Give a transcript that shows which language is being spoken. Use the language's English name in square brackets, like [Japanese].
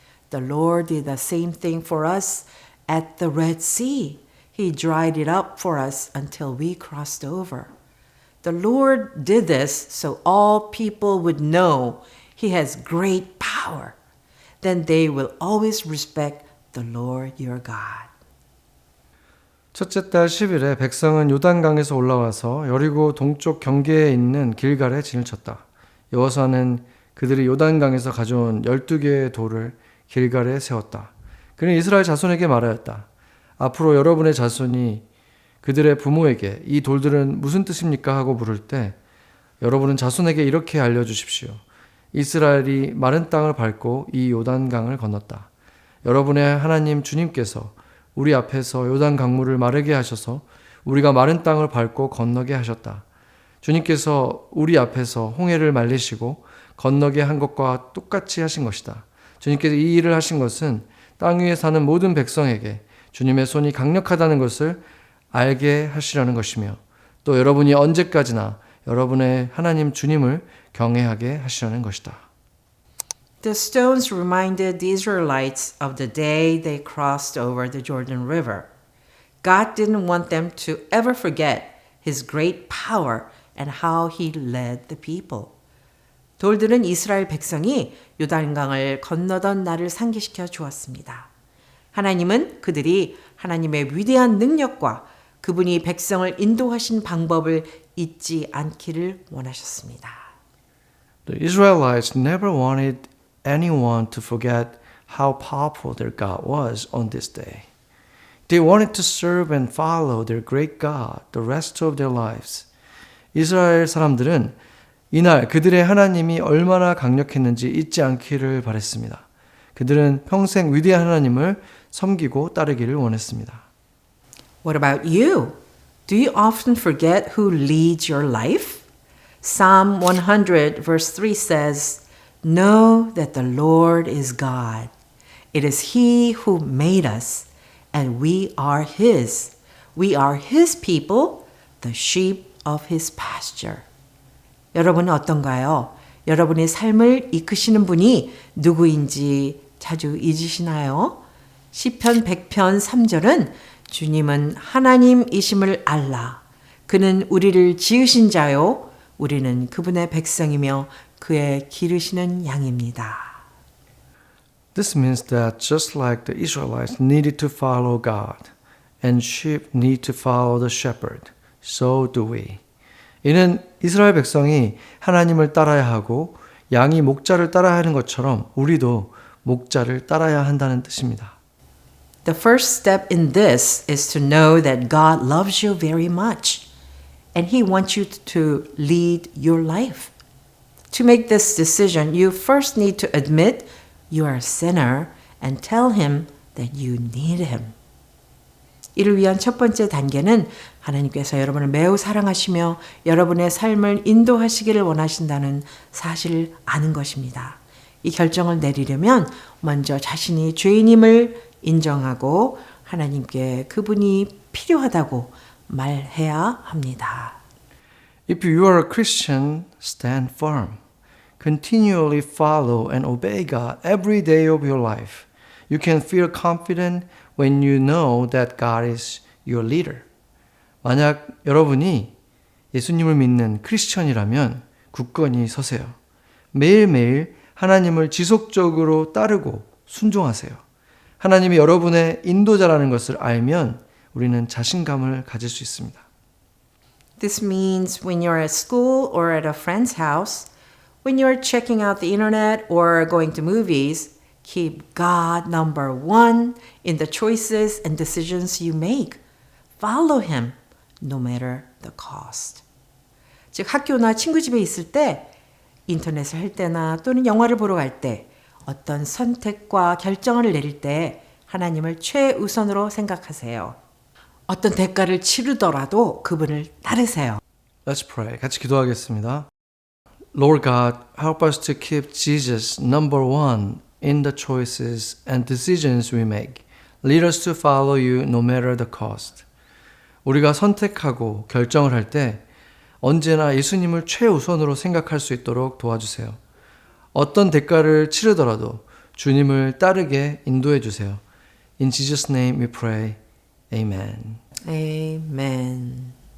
[English] The Lord did the same thing for us at the Red Sea. He dried it up for us until we crossed over. The Lord did this so all people would know He has great power. Then they will always respect the Lord your God. [Korean] 첫째 달 10일에 백성은 요단강에서 올라와서 여리고 동쪽 경계에 있는 길갈에 진을 쳤다. 여호수아는 그들이 요단강에서 가져온 12개의 돌을 길갈에 세웠다. 그는 이스라엘 자손에게 말하였다. 앞으로 여러분의 자손이 그들의 부모에게 이 돌들은 무슨 뜻입니까? 하고 물을 때 여러분은 자손에게 이렇게 알려주십시오. 이스라엘이 마른 땅을 밟고 이 요단강을 건넜다. 여러분의 하나님 주님께서 우리 앞에서 요단 강물을 마르게 하셔서 우리가 마른 땅을 밟고 건너게 하셨다. 주님께서 우리 앞에서 홍해를 말리시고 건너게 한 것과 똑같이 하신 것이다. 주님께서 이 일을 하신 것은 땅 위에 사는 모든 백성에게 주님의 손이 강력하다는 것을 알게 하시려는 것이며 또 여러분이 언제까지나 여러분의 하나님 주님을 경외하게 하시려는 것이다. [English] The stones reminded the Israelites of the day they crossed over the Jordan River. God didn't want them to ever forget His great power and how He led the people. [Korean] 돌들은 이스라엘 백성이 요단강을 건너던 날을 상기시켜 주었습니다. 하나님은 그들이 하나님의 위대한 능력과 그분이 백성을 인도하신 방법을 잊지 않기를 원하셨습니다. [English] The Israelites never wanted anyone to forget how powerful their God was on this day. They wanted to serve and follow their great God the rest of their lives. [Korean] 이스라엘 사람들은 이날 그들의 하나님이 얼마나 강력했는지 잊지 않기를 바랬습니다. 그들은 평생 위대한 하나님을 섬기고 따르기를 원했습니다. [English] What about you? Do you often forget who leads your life? Psalm 100 verse 3 says, Know that the Lord is God. It is He who made us, and we are His. We are His people, the sheep of His pasture. [Korean] 여러분은 어떤가요? 여러분의 삶을 이끄시는 분이 누구인지 자주 잊으시나요? 시편 100편 3절은 주님은 하나님이심을 알라. 그는 우리를 지으신 자요. 우리는 그분의 백성이며 그의 기르시는 양입니다. [English] This means that just like the Israelites needed to follow God and sheep need to follow the shepherd, so do we. [Korean] 이는 이스라엘 백성이 하나님을 따라야 하고 양이 목자를 따라야 하는 것처럼 우리도 목자를 따라야 한다는 뜻입니다. [English] The first step in this is to know that God loves you very much. and He wants you to lead your life. To make this decision, you first need to admit you are a sinner and tell Him that you need Him. [Korean] 이를 위한 첫 번째 단계는 하나님께서 여러분을 매우 사랑하시며 여러분의 삶을 인도하시기를 원하신다는 사실을 아는 것입니다. 이 결정을 내리려면 먼저 자신이 죄인임을 인정하고 하나님께 그분이 필요하다고 말해야 합니다. [English] If you are a Christian, stand firm. Continually follow and obey God every day of your life. You can feel confident when you know that God is your leader. [Korean] 만약 여러분이 예수님을 믿는 크리스천이라면 굳건히 서세요. 매일매일 하나님을 지속적으로 따르고 순종하세요. 하나님이 여러분의 인도자라는 것을 알면 우리는 자신감을 가질 수 있습니다. [English] This means when you're at school or at a friend's house, when you're checking out the internet or going to movies, keep God number one in the choices and decisions you make. Follow Him no matter the cost. [Korean] 즉 학교나 친구 집에 있을 때, 인터넷을 할 때나 또는 영화를 보러 갈 때, 어떤 선택과 결정을 내릴 때 하나님을 최우선으로 생각하세요. 어떤 대가를 치르더라도 그분을 따르세요. [English] Let's pray. [Korean] 같이 기도하겠습니다. [English] Lord God, help us to keep Jesus number one in the choices and decisions we make. Lead us to follow you no matter the cost. [Korean] 우리가 선택하고 결정을 할 때 언제나 예수님을 최우선으로 생각할 수 있도록 도와주세요. 어떤 대가를 치르더라도 주님을 따르게 인도해 주세요. [English] In Jesus' name we pray. Amen. Amen.